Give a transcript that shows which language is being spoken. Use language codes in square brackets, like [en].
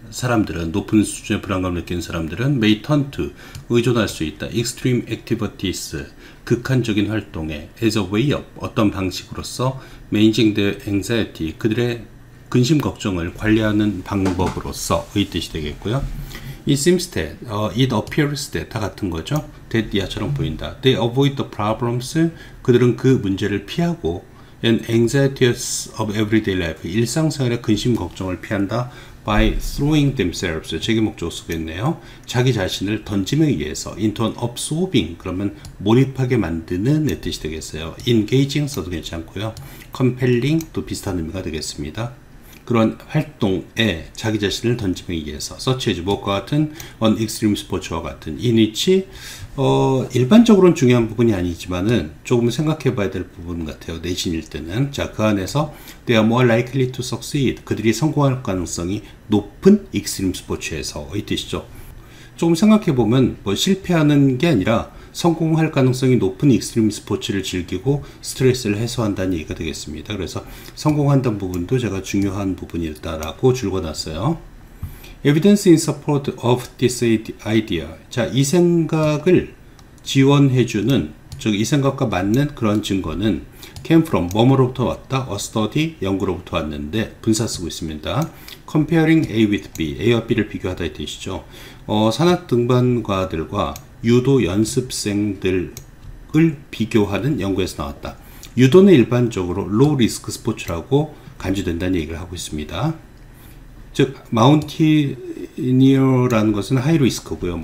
[ko] 사람들은 높은 수준의 불안감을 느끼는 사람들은 [en] may turn to [ko] 의존할 수 있다. [en] extreme activities [ko] 극한적인 활동에 [en] as a way of [ko] 어떤 방식으로서 [en] managing their anxiety [ko] 그들의 근심 걱정을 관리하는 방법으로서의 뜻이 되겠고요. [en] It seems that, it appears that 다 같은 거죠. [ko] that 야처럼 보인다. [en] They avoid the problems [ko] 그들은 그 문제를 피하고 [en] and anxieties of everyday life [ko] 일상생활의 근심 걱정을 피한다. [en] by throwing themselves [ko] 제기 목적어 쓰겠네요. 자기 자신을 던짐에 의해서 [en] into an absorbing [ko] 그러면 몰입하게 만드는 의 뜻이 되겠어요. engaging 써도 괜찮고요. compelling 또 비슷한 의미가 되겠습니다. 그런 활동에 자기 자신을 던짐에 의해서 [en] such as [ko] 무엇과 같은 on extreme 스포츠와 같은 in which 일반적으로는 중요한 부분이 아니지만은 조금 생각해 봐야 될 부분 같아요. 내신일 때는. 자, 그 안에서 [en] they are more likely to succeed [ko] 그들이 성공할 가능성이 높은 extreme 스포츠에서의 뜻이죠. 조금 생각해 보면 뭐 실패하는 게 아니라 성공할 가능성이 높은 익스트림 스포츠를 즐기고 스트레스를 해소한다는 얘기가 되겠습니다. 그래서 성공한다는 부분도 제가 중요한 부분이다라고 줄거놨어요. [en] Evidence in support of this idea. [ko] 자, 이 생각을 지원해주는, 즉 이 생각과 맞는 그런 증거는 [en] came from [ko] 뭐뭐로부터 왔다. A study 연구로부터 왔는데 분사 쓰고 있습니다. [en] Comparing A with B, [ko] A와 B를 비교하다 이 뜻이죠. 산악 등반가들과 유도 연습생들을 비교하는 연구에서 나왔다. 유도는 일반적으로 로우 리스크 스포츠라고 간주된다는 얘기를 하고 있습니다. 즉 마운티니어라는 것은 하이 리스크고요.